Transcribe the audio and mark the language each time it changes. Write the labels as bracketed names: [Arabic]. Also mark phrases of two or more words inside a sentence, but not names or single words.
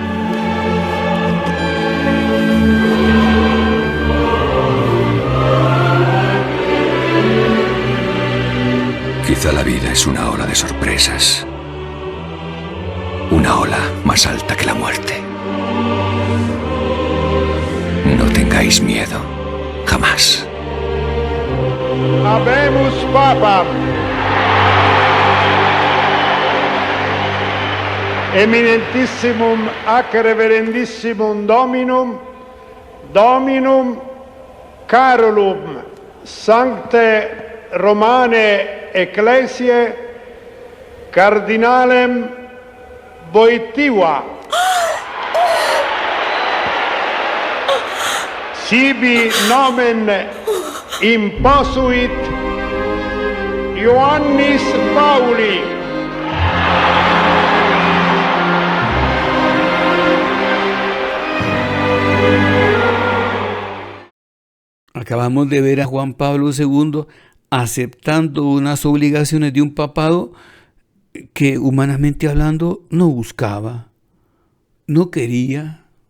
[Spanish] Quizá la vida es una ola de sorpresas, una ola más alta que la muerte. No tengáis miedo. Jamás. [Latin] Habemus Papam. Eminentissimum ac reverendissimum Dominum, Dominum Carolum, Sancte Romane Ecclesiae, Cardinalem Wojtyła. Sibi nomen imposuit Ioannis Pauli. [Spanish] Acabamos de ver a Juan Pablo II aceptando unas obligaciones de un papado que, humanamente hablando, no buscaba, no quería,